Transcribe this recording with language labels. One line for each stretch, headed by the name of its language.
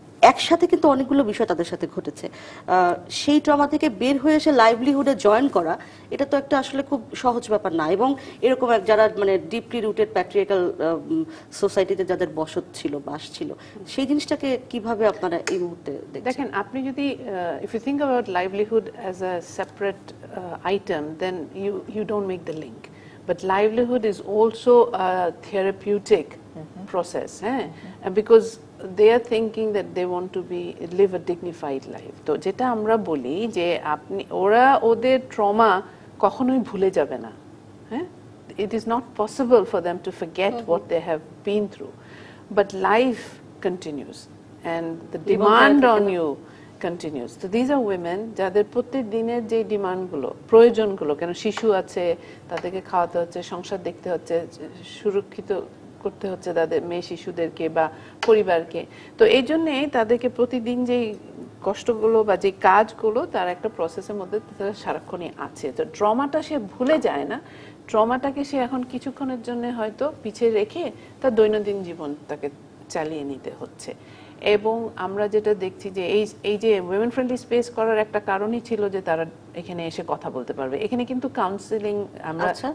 Bangla: একসাথে কিন্তু অনেকগুলো বিষয় তাদের সাথে ঘটেছে, সেই ট্রমা থেকে বের হয়ে এসে লাইভলিহুডে জয়েন করা, এটা তো একটা আসলে খুব সহজ ব্যাপার না, এবং এরকম যারা মানে ডিপলি রুটেড প্যাট্রিয়ার্কাল সোসাইটিতে যাদের বসত ছিল, বাস ছিল, সেই জিনিসটাকে কিভাবে আপনারা এই মুহূর্তে দেখেন? আপনি যদি
English: if you think about livelihood as a separate item, then you don't make the link, but livelihood is also a therapeutic process, and because they are thinking that they want to live a dignified life.
Bangla: তো যেটা আমরা বলি যে ওরা ওদের trauma কখনোই ভুলে যাবে না, হ্যাঁ,
English: it is not possible for them to forget what they have been through. But life continues and the demand on you continues. So these are women
Bangla: যাদের প্রত্যেক দিনের যে ডিমান্ডগুলো প্রয়োজনগুলো কেন শিশু আছে তাদেরকে খাওয়াতে হচ্ছে সংসার দেখতে হচ্ছে সুরক্ষিত করতে হচ্ছে তাদের মেয়ে শিশুদেরকে বা পরিবারকে তো এই জন্যই তাদেরকে প্রতিদিন যে কষ্টগুলো বা যে কাজগুলো তার একটা প্রসেসের মধ্যে তারা সারাক্ষণই আছে তো ট্রমাটা সে ভুলে যায় না ট্রমাটাকে সে এখন কিছুক্ষণের জন্য হয়তো পিছিয়ে রেখে তার দৈনন্দিন জীবন তাকে চালিয়ে নিতে হচ্ছে এবং আমরা যেটা দেখছি যে এই যে উইমেন ফ্রেন্ডলি স্পেস করার একটা কারণই ছিল যে তারা এখানে এসে কথা বলতে পারবে এখানে কিন্তু কাউন্সেলিং আমরা